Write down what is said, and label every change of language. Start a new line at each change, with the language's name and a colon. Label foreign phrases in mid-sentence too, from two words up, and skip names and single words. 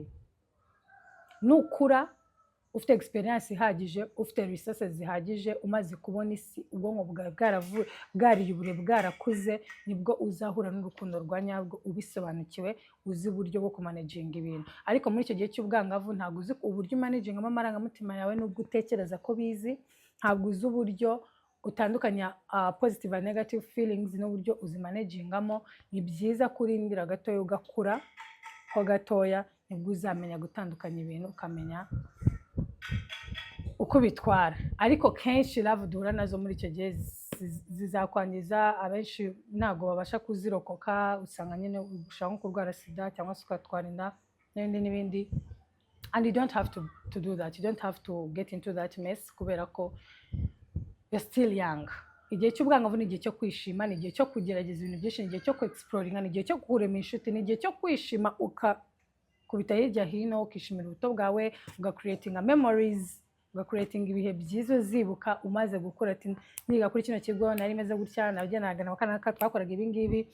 Kinyarwanda: Nukura ufite experience ihagije, ufite resources zihagije, umaze kubona isi, ubwonko bwawe bwariyubure, bwarakuze, nibwo uzahura n'urukundo rwa nyarwo ubisobanukiwe, uzi uburyo bwo kumanaginga ibintu. Ariko muri icyo gihe cy'ubwangavu ntabwo uzi uburyo umanagingamo amarangamutima yawe, n'ubwo utekereza ko bizi, ntabwo uzi uburyo utandukanya
English: positive and negative feelings,
Kinyarwanda: n'uburyo uzimanagingamo. Ni byiza kurindira gatoya ugakura ho gatoya, nibwo uzamenya gutandukanya ibintu, ukamenya uko bitwara. Ariko kenshi love duhura nazo muri icyo gihe zizakwangiza. Abenshi ntabwo babasha kuzirokoka, usanga nyine ushaka nko kurwara sida cyangwa se ukatwara inda n'ibindi.
English: And you don't have to do that, you don't have to get into that mess,
Kinyarwanda: kubera ko
English: you're still young.
Kinyarwanda: Igihe cy'ubwangavu ni igihe cyo kwishima, ni igihe cyo kugerageza ibintu byinshi, ni igihe cyo exploringa, ni igihe cyo kurema inshuti, ni igihe cyo kwishima, ukubita hirya hino, ukishimira ubuto bwawe, ugacreatinga memories, ugacreatinga ibihe byiza uzibuka umaze gukura. Ati niga kuri kino kigo nari meze gutya, nabyanaga na bakanaka twakoraga ibi ngibi.